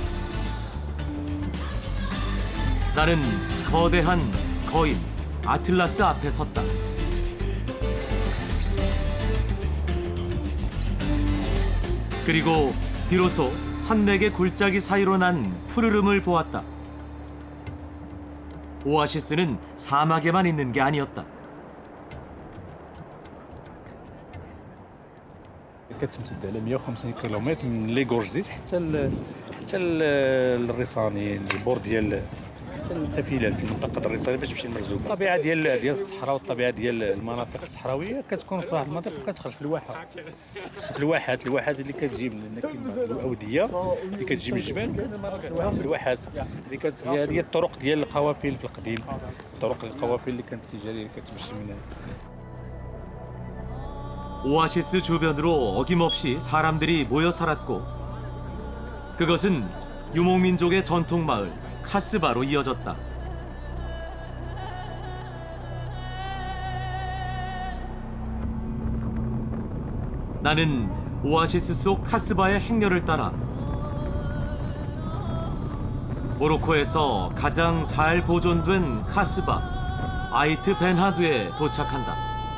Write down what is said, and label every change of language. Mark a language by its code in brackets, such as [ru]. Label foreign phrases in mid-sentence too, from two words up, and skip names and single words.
[ko] 나는 거대한 거인 아틀라스 앞에 섰다. 그리고 비로소 산맥의 골짜기 사이로 난 푸르름을 보았다. 오아시스는 사막에만 있는 게 아니었다. [ar] كتمتد على 150 كيلومتر من [fr] les gorges [ar] حتى الريصاني البور ديال حتى التفيلات المنطقه الريصاني باش تمشي للمرزوق. الطبيعه ديال الصحراء والطبيعه ديال المناطق الصحراويه كتكون في واحد المناطق وكتخرج في الواحه. في الواحات اللي كتجي من الاوديه اللي كتجي من الجبال في الواحات. هذه هي الطرق ديال القوافل في القديم. طرق القوافل اللي كانت التجاريه اللي كتمشي من [ko] 오아시스 주변으로 어김없이 사람들이 모여 살았고 그것은 유목민족의 전통 마을 카스바로 이어졌다. 나는 오아시스 속 카스바의 행렬을 따라 모로코에서 가장 잘 보존된 카스바 아이트 벤하두에 도착한다.